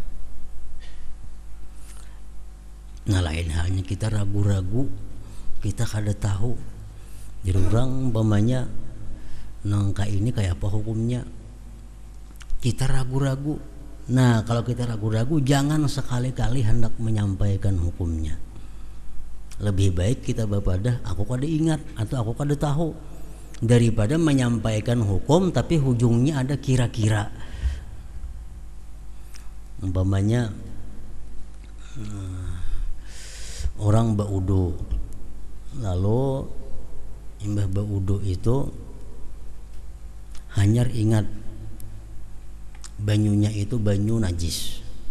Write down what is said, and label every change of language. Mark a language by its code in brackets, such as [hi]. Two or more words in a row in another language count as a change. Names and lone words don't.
[bjn] Nah, lain halnya kita ragu-ragu, kita kada tahu. Jadi orang umpamanya nangka ini kayak apa hukumnya, kita ragu-ragu. [id] Nah, kalau kita ragu-ragu jangan sekali-kali hendak menyampaikan hukumnya. [bjn] Lebih baik kita bapadah aku kada ingat atau aku kada tahu, daripada menyampaikan hukum tapi hujungnya ada kira-kira. Umpamanya orang baudu, lalu imbah baudu itu hanyar ingat banyunya itu banyu najis.